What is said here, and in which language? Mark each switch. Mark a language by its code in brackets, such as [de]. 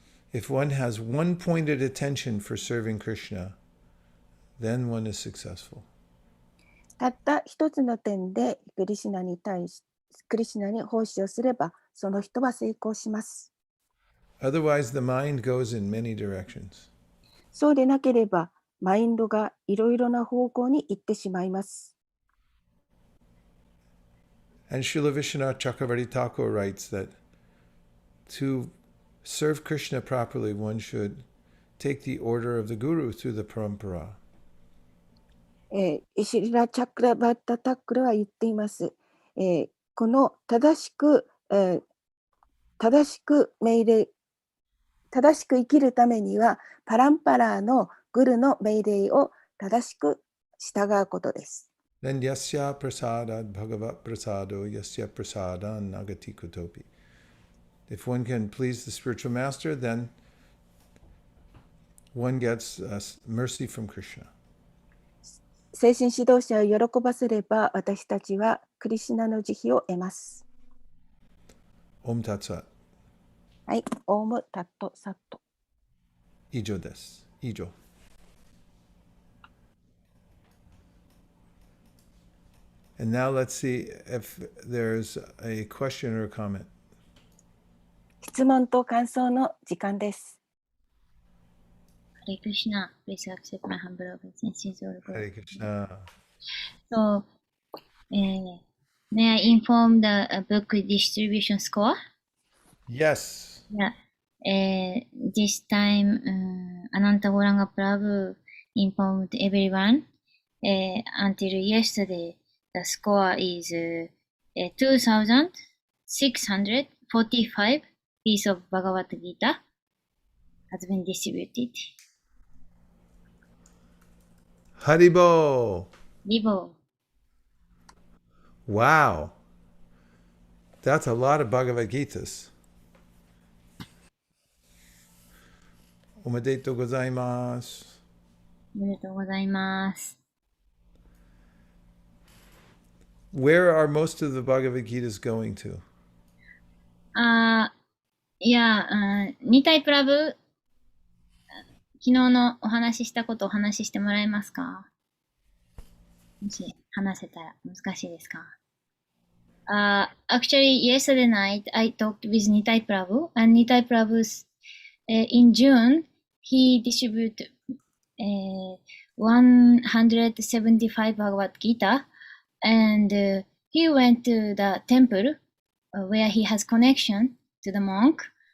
[en] If one has one-pointed attention for serving Krishna, then one is successful. [ja] たった一つの点でクリシュナに奉仕をすればその人は成功します。 [en] Otherwise, the mind goes in many directions. [ja] そうでなければマインドがいろいろな方向に行ってしまいます。 [en] And Srila Vishwanath Chakravarti Thakur writes that to serve Krishna properly, one should take the order of the Guru through the parampara. [ja] シリラ・チャクラバッタ・タックルは言っています。この正しく生きるためにはパランパラーのグルの命令を正しく従うことです。 [sa] Then yasya prasadad bhagavat prasado yasya prasadan nagati kutopi. [en] If one can please the spiritual master, then one gets mercy from Krishna. [ja] 精神指導者を喜ばせれば、私たちはクリシュナの慈悲を得ます。 [sa] Om Tat Sat. [ja] はい、オームタットサット。 Ijo desu. Ijo. [en] And now let's see if there's a question or a comment. [ja] 質問と感想の時間です。 [en] Hare Krishna, please accept my humble obeisances. Hare Krishna. So, may I inform the book distribution score? Yes. Yeah. This time, Ananta Gauranga Prabhu informed everyone. Until yesterday, the score is 2,645 piece of Bhagavad Gita has been distributed. Haribo. Libo. Wow. That's a lot of Bhagavad Gitas. [ja] Omedetou gozaimasu. おめでとうございます。 [en] Where are most of the Bhagavad Gitas going to? [ja] いや、2タイプラブ、昨日のお話ししたことをお話ししてもらえますか？もし話せたら難しいですか？ [en] Actually, yesterday night I talked with Nitai Prabhu, and Nitai Prabhu's in June he distributed 175 Bhagavad Gita, and he went to the temple where he has connection to the monk.